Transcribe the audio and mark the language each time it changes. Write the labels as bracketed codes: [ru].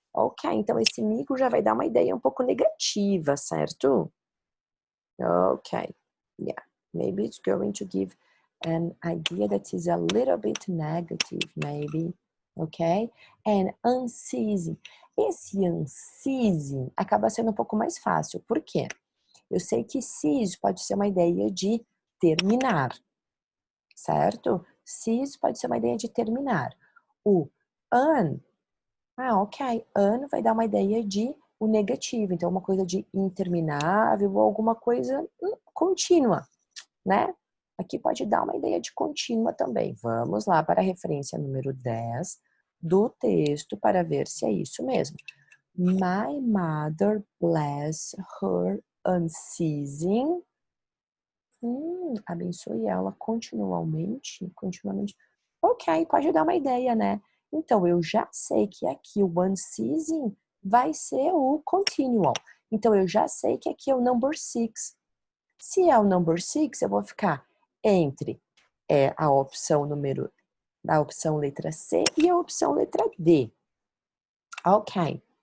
[pt] Ok, então esse migo já vai dar uma ideia um pouco negativa, certo? [en] Ok, yeah. Maybe it's going to give an idea that is a little bit negative, maybe. Ok? And unceasing. [pt] Esse unceasing acaba sendo um pouco mais fácil. Por quê? Eu sei que cease pode ser uma ideia de terminar, certo? Cease pode ser uma ideia de terminar. O ok. Vai dar uma ideia de o negativo. Então, uma coisa de interminável ou alguma coisa contínua, né? Aqui pode dar uma ideia de contínua também. Vamos lá para a referência número 10 do texto para ver se é isso mesmo. [en] My mother bless her unceasing. [pt] Abençoe ela continuamente. Ok, pode dar uma ideia, né? Então, eu já sei que aqui o unceasing vai ser o continual. Então, eu já sei que aqui é o [en] number 6. [pt] Se é o number 6, eu vou ficar entre a opção letra C e a opção letra D. Ok.